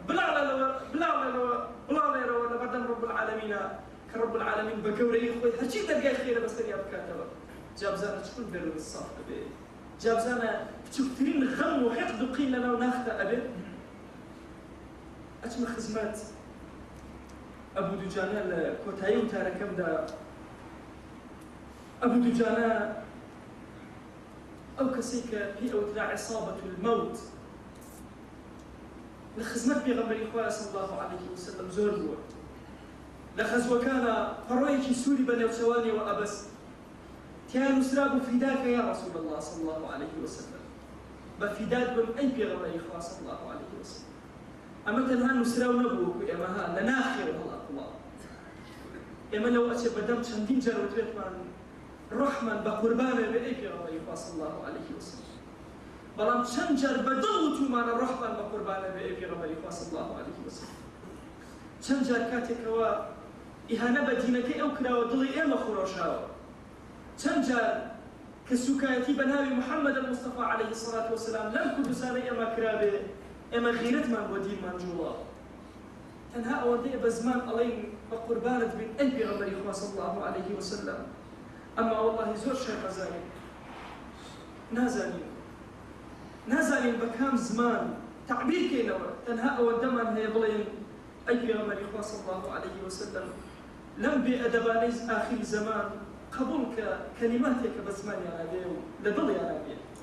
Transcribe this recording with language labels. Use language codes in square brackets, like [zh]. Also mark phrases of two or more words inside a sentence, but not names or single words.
[ckb] بڵاوێرەوە لە بەردەم [ar] ڕەب العالەمینە [ckb] کە [ar] ڕەب العالەمین [ckb] بە گەورەی خۆی هەرچی دەرگای خێرە بەسەریا بکاتەوە جابزانە چکون بێرەوە ساف ئەبێ جابزانە بچووکترین غەم و حەقد و قین لەناو ناختە ئەبێ ئەچمە خزمەت ئەبوو دووجانە لە کۆتایی وتارەکەمدا ئەبوو دووجانە ئەو کەسەی کە پێی ئەوترا [ar] عیسابەت المەوت [ckb] لە خزمەت پێغەمبەری خوا [ar] صلی الله عليه وسلم [ckb] زۆر بووە لە خەزوەکانە پەڕۆیەکی سووری بە نێوچەوانیەوە ئەبەست تیان نووسرا بوو [ar] فیداکە یا رسول الله صلی الله عليه وسلم [ckb] بە فیدات بم ئەی پێغەمبەری خوا [ar] صلی الله عليه وسلم [ckb] ئەمە تەنها نووسراو نەبوو وەکو ئێمە ها لە ناخێرە هەڵاقڵا ئێمە لەو ئەچێ بەدەم چەندین جار وترێتمان ڕۆحمان بە قوربانە بێ ئەی پێغەمبەری خوا [ar] صلی الله عليه وسلم [ckb] بەڵام چەند جار بەدڵ وتومانە ڕۆحمان بە قوربانە بێ ئەی پێغەمبەری خوا [ar] صلی الله عليه وسلم [ckb] چەند جار کاتێکەوە ئیهانە بە دینەکەی ئەو کراوە دڵی ئێمە خۆڕۆشاوە چەند جار کە سوکایەتی بە ناوی محەممەد المستەفا [ar] عليه الصلاة والسلام [ckb] لەم کوردستانەی ئێمە کرابێ ئێمە غیرەتمان بۆ دینمان جوڵا تەنها ئەوەندەیە بە زمان ئەڵێن بە قوربانت بین ئەی پێغەمبەری خوا [ar] صلی الله عليه وسلم [ckb] ئەمما وەڵڵاهی زۆر شەر نازانین بە کام زمان تعبیر کەینەوە تەنها ئەوەندەمان هەیە بڵێن ئەی پێغەمبەری خوا [ar] صلی الله عليه وسلم [ckb] لەم بێئەدەبانەی ئاخری زمان قبول کە کەلیماتێکە بە زمانیانە بێ و لە دڵیانە بێ